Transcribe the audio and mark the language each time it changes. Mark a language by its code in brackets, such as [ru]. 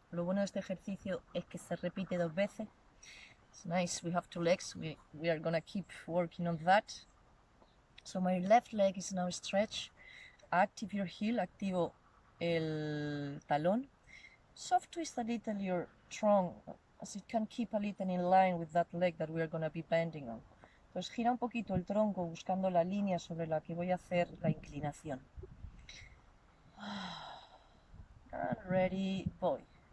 [es] Lo bueno de este ejercicio es que se repite 2 veces. [en] It's nice, we have 2 legs. We are gonna keep working on that. So my left leg is now stretched. Active your heel, [es] activo el talón. [en] Soft twist a little your trunk, as it can keep a little in line with that leg that we are going to be bending on. [es] Entonces gira un poquito el tronco buscando la línea sobre la que voy a hacer la inclinación. [en] And ready, [es] voy.